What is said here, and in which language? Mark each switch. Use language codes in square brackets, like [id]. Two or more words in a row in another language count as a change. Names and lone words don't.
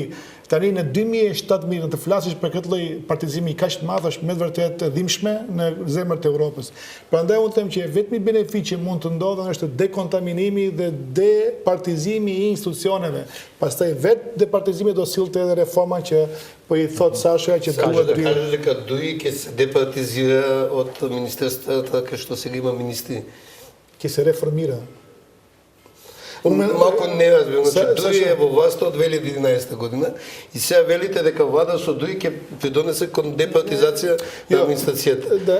[sq] Tani në 2017 në të flasish për këtë lloj partizimi kaq të madh është me të vërtetë dhimbshme në zemrat e Evropës. Prandaj unë them që vetmi benefit që mund të ndodhë është dekontaminimi dhe departizimi i institucioneve. Pastaj vetë departizimi do sillte edhe reforma që po i thot Sasha që duhet [mk] të кажеш дека дуи ќе се департизира од министерствата така што сега има министри. Ќе се реформира. Малку не разбирам, значи Дуи е во власта од 2011 година и сега велите дека влада со Дуи ќе придонесе кон департизација на администрацијата.